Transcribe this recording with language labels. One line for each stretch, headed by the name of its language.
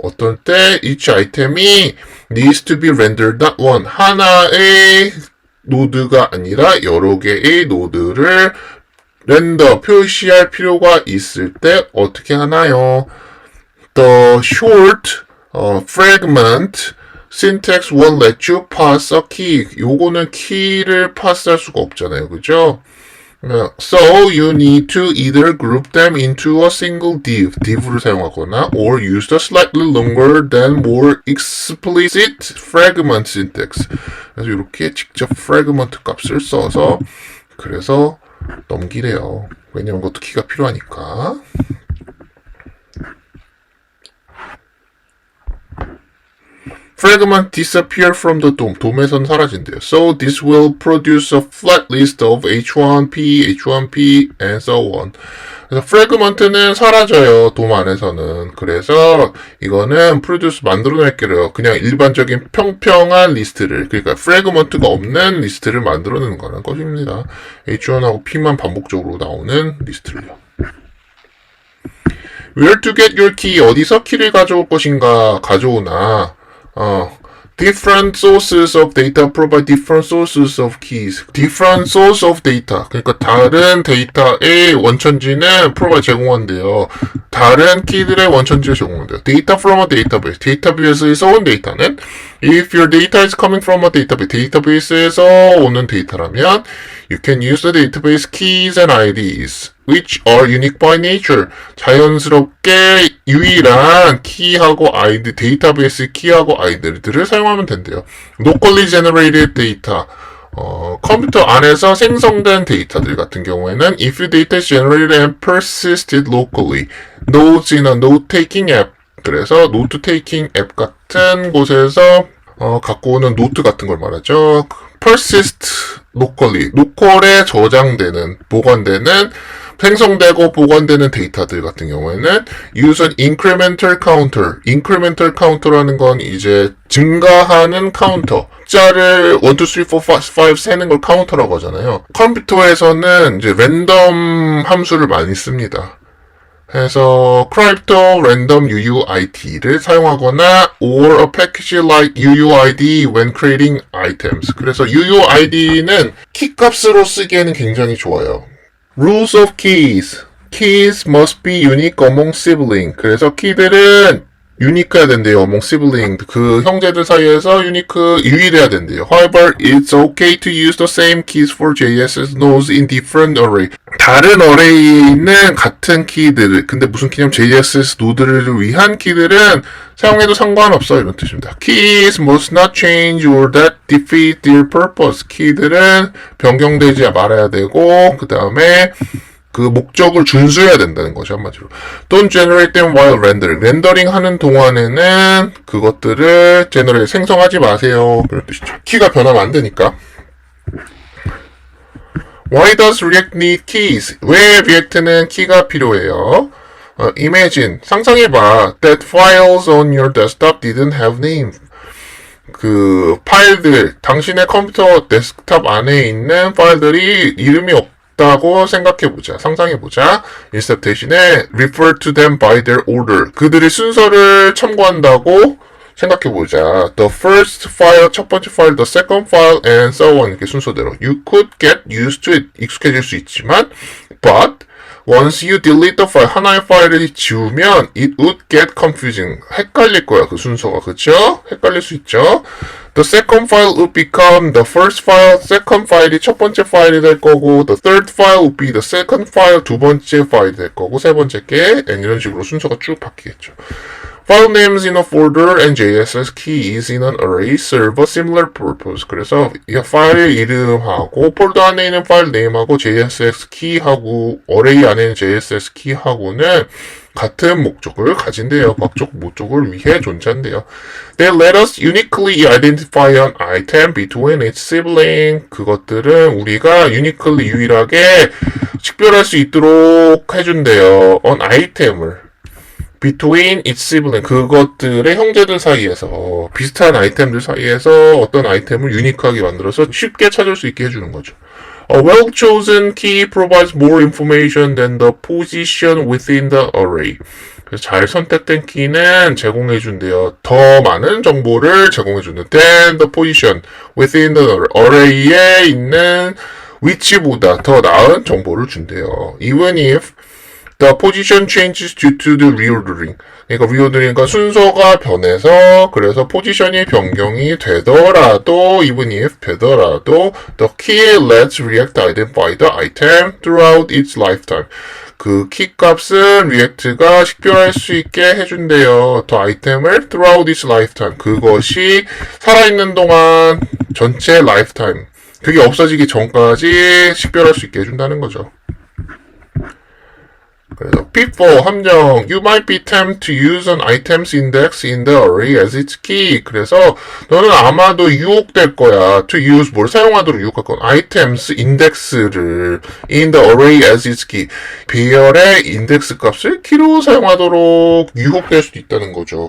Korean: 어떤 때
English: each
Korean: 아이템이
English: needs to be rendered not one,
Korean: 하나의 노드가 아니라 여러 개의 노드를 렌더, 표시할 필요가 있을 때 어떻게 하나요?
English: The short fragment syntax won't let you pass a key.
Korean: 요거는 키를 파스할 수가 없잖아요. 그죠?
English: So you need to either group them into a single div,
Korean: div를 사용하거나
English: or use the slightly longer than more explicit fragment syntax.
Korean: 그래서 이렇게 직접 fragment 값을 써서 그래서 넘기래요. 왜냐면 그것도 키가 필요하니까.
English: fragment disappear from the DOM.
Korean: DOM에선 사라진대요.
English: So this will produce a flat list of H1P, H1P, and so on.
Korean: 그래서 fragment는 사라져요. DOM 안에서는. 그래서 이거는 produce 만들어낼게요. 그냥 일반적인 평평한 리스트를, 그러니까 fragment가 없는 리스트를 만들어내는 거라는 것입니다. H1하고 P만 반복적으로 나오는 리스트를요.
English: Where to get your key?
Korean: 어디서 키를 가져올 것인가? 가져오나.
English: Different sources of data provide different sources of keys. Different source of data.
Korean: 그러니까 다른 데이터의 원천지는 provide 제공한대요. 다른 키들의 원천지를 제공한대요.
English: Data from a database.
Korean: 데이터베이스에서 온 데이터는
English: if your data is coming from a database.
Korean: 데이터베이스에서 오는 데이터라면
English: you can use the database keys and IDs. which are unique by nature.
Korean: 자연스럽게 유일한 키하고 아이디, 데이터베이스 키하고 아이디들을 사용하면 된대요.
English: locally generated data.
Korean: 컴퓨터 안에서 생성된 데이터들 같은 경우에는
English: if data is generated and persisted locally. nodes in a note-taking app.
Korean: 그래서 노트-테이킹 앱 같은 곳에서 갖고 오는 노트 같은 걸 말하죠.
English: persist locally.
Korean: 로컬에 저장되는, 보관되는 생성되고 보관되는 데이터들 같은 경우에는
English: use an incremental counter.
Korean: incremental counter라는 건 이제 증가하는 카운터. 숫자를 1, 2, 3, 4, 5 세는 걸 카운터라고 하잖아요. 컴퓨터에서는 이제 랜덤 함수를 많이 씁니다. 그래서
English: crypto random UUID를
Korean: 사용하거나
English: or a package like UUID when creating items.
Korean: 그래서 UUID는 키 값으로 쓰기에는 굉장히 좋아요.
English: Rules of keys. Keys must be unique among sibling.
Korean: 그래서 키들은 유니크해야 된대요.
English: among sibling.
Korean: 그 형제들 사이에서 유일해야 된대요.
English: However, it's okay to use the same keys for JSS nodes in different array.
Korean: 다른 array에 있는 같은 키들을, 근데 무슨 키냐면 JSS 노드를 위한 키들은 사용해도 상관없어 이런 뜻입니다.
English: Keys must not change or that defeat their purpose.
Korean: 키들은 변경되지 말아야 되고 그 다음에 그 목적을 준수해야 된다는 거죠, 한마디로.
English: Don't generate them while rendering.
Korean: 렌더링 하는 동안에는 그것들을 생성하지 마세요. 그런 뜻이죠. 키가 변하면 안 되니까.
English: Why does React need keys?
Korean: 왜 React는 키가 필요해요?
English: Imagine,
Korean: 상상해봐.
English: That files on your desktop didn't have name.
Korean: 그 파일들, 당신의 컴퓨터 데스크탑 안에 있는 파일들이 이름이 없다고 생각해보자. 상상해보자.
English: instead
Korean: 대신에
English: refer to them by their order.
Korean: 그들의 순서를 참고한다고 생각해보자.
English: The first file,
Korean: 첫 번째 파일,
English: the second file, and so on.
Korean: 이렇게 순서대로.
English: You could get used to it.
Korean: 익숙해질 수 있지만,
English: but once you delete the file,
Korean: 하나의 파일을 지우면
English: it would get confusing.
Korean: 헷갈릴 거야, 그 순서가. 그쵸? 헷갈릴 수 있죠?
English: The second file would become the first file.
Korean: second 파일이 첫 번째 파일이 될 거고,
English: the third file would be the second file.
Korean: 두 번째 파일이 될 거고, 세 번째 게, and 이런 식으로 순서가 쭉 바뀌겠죠.
English: File names in a folder and JSS keys in an array serve a similar purpose.
Korean: 그래서 이 파일 이름하고 폴더 안에 있는 파일 네임하고 JSS 키하고 어레이 안에 있는 JSS 키하고는 같은 목적을 가진대요. 각종 목적을 위해 존재한대요.
English: They let us uniquely identify an item between its sibling.
Korean: 그것들은 우리가 uniquely 유일하게 식별할 수 있도록 해준대요. an item을.
English: between its sibling,
Korean: 그것들의 형제들 사이에서 비슷한 아이템들 사이에서 어떤 아이템을 유니크하게 만들어서 쉽게 찾을 수 있게 해주는 거죠.
English: A well-chosen key provides more information than the position within the array.
Korean: 그래서 잘 선택된 키는 제공해준대요. 더 많은 정보를 제공해주는
English: than the position within the array
Korean: 에 있는 위치보다 더 나은 정보를 준대요.
English: Even if the position changes due to the reordering.
Korean: 그러니까 reordering과 순서가 변해서 그래서 포지션이 변경이 되더라도
English: even if
Korean: 되더라도
English: the key lets React identify the item throughout its lifetime.
Korean: 그 키 값은 리액트가 식별할 수 있게 해준대요. 더 아이템을
English: throughout its lifetime.
Korean: 그것이 살아있는 동안 전체 lifetime. 그게 없어지기 전까지 식별할 수 있게 해준다는 거죠. 그래서
English: pitfall
Korean: 함정
English: you might be tempted to use an items index in the array as its key.
Korean: 그래서 너는 아마도 유혹될 거야.
English: to use
Korean: 뭘 사용하도록 유혹할 건 items index를
English: in the array as its key.
Korean: 배열의 인덱스 값을 키로 사용하도록 유혹될 수도 있다는 거죠.